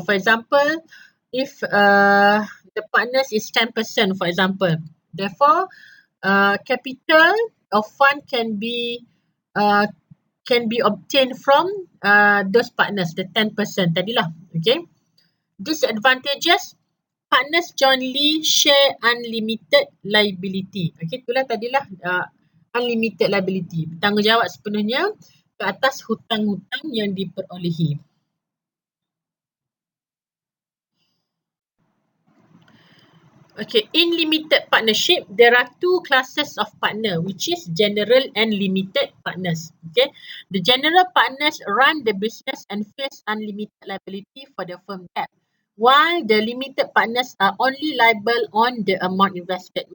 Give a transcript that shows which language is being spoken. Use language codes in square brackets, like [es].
[en] For example, if the partners is 10%, for example, therefore, capital of fund uh, can be obtained from those partners, the 10% tadilah. Okay. Disadvantages, partners jointly share unlimited liability. [ms] Okay, itulah tadilah unlimited liability. Bertanggungjawab sepenuhnya ke atas hutang-hutang yang diperolehi. [en] Okay, in limited partnership, there are two classes of partner, which is general and limited partners. Okay, the general partners run the business and face unlimited liability for the firm debt, while the limited partners are only liable on the amount invested.